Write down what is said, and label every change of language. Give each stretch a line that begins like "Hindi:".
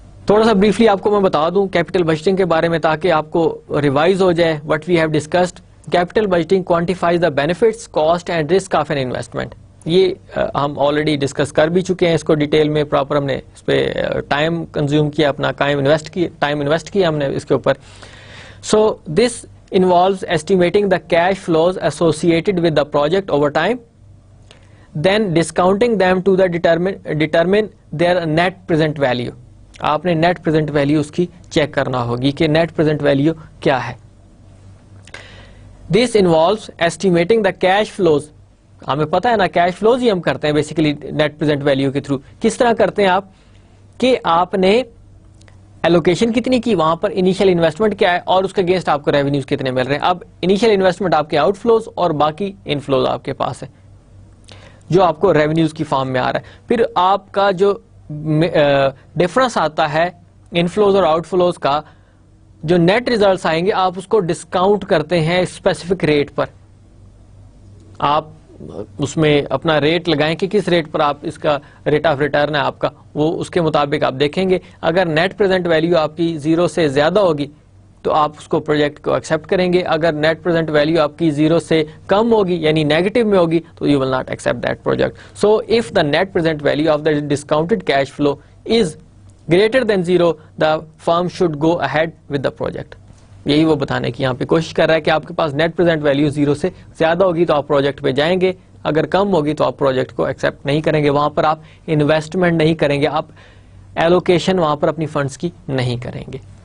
Urdu: تھوڑا سا بریفلی آپ کو میں بتا دوں کیپٹل بجٹنگ کے بارے میں تاکہ آپ کو ریوائز ہو جائے
English: What we have discussed. Capital budgeting quantifies the benefits, cost and risk of an investment.
Urdu: یہ ہم آلریڈی ڈسکس کر بھی چکے ہیں اس کو ڈیٹیل میں, پراپر ہم نے اس پہ ٹائم کنزیوم کیا, اپنا ٹائم انویسٹ کیا ہم نے اس کے اوپر.
English: So this involves estimating the cash flows associated with the project over time, then discounting them to the determine their net present value.
Urdu: آپ نے نیٹ پریزنٹ ویلیو اس کی چیک کرنا ہوگی کہ نیٹ پریزنٹ ویلیو کیا ہے.
English: This involves estimating the cash flows.
Urdu: ہمیں پتا ہے نا کیش فلوز ہی ہم کرتے ہیں بیسیکلی نیٹ پریزنٹ ویلیو کے تھرو. کس طرح کرتے ہیں آپ کہ آپ نے ایلوکیشن کتنی کی, وہاں پر انیشیل انویسٹمنٹ کیا ہے اور اس کے اگینسٹ آپ کو ریونیوز کتنے مل رہے ہیں. اب انیشیل انویسٹمنٹ آپ کے آؤٹ فلوز اور باقی ان فلوز آپ کے پاس ہے جو آپ کو ریونیوز کی فارم میں آ رہا ہے. پھر آپ کا جو ڈفرنس آتا ہے ان فلوز اور آؤٹ فلوز کا, جو نیٹ ریزلٹس آئیں گے آپ اس کو ڈسکاؤنٹ کرتے ہیں اسپیسیفک ریٹ پر. آپ اس میں اپنا ریٹ لگائیں کہ کس ریٹ پر آپ اس کا ریٹ آف ریٹرن ہے آپ کا, وہ اس کے مطابق آپ دیکھیں گے. اگر نیٹ پریزنٹ ویلیو آپ کی 0 سے زیادہ ہوگی تو آپ اس کو پروجیکٹ کو ایکسپٹ کریں گے. اگر نیٹ پریزنٹ ویلیو آپ کی 0 سے کم ہوگی یعنی نیگیٹو میں ہوگی تو
English: You will not accept that project. So if the net present value of the discounted cash flow is greater than 0 the firm should go ahead with the project.
Urdu: یہی وہ بتانے کی یہاں پہ کوشش کر رہا ہے کہ آپ کے پاس نیٹ پریزنٹ ویلیو 0 سے زیادہ ہوگی تو آپ پروجیکٹ پہ جائیں گے, اگر کم ہوگی تو آپ پروجیکٹ کو ایکسپٹ نہیں کریں گے. وہاں پر آپ انویسٹمنٹ نہیں کریں گے, آپ ایلوکیشن وہاں پر اپنی فنڈس کی نہیں کریں گے.